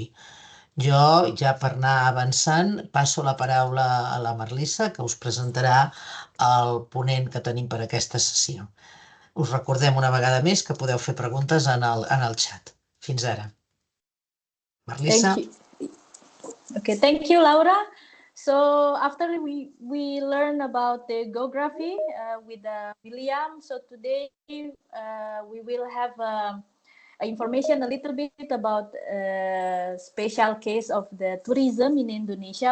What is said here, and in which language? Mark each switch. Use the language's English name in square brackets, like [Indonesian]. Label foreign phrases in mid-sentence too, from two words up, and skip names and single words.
[Catalan] Jo, ja per anar avançant, passo la paraula a la Marlissa, que us presentarà el ponent que tenim per aquesta sessió. Us recordem una vegada més que podeu fer preguntes en el xat. Fins ara. Marlissa. [English] Thank you. Okay, thank you, Laura. So after we learn about the geography with William, so today we will have information a little bit about special case of the tourism in Indonesia.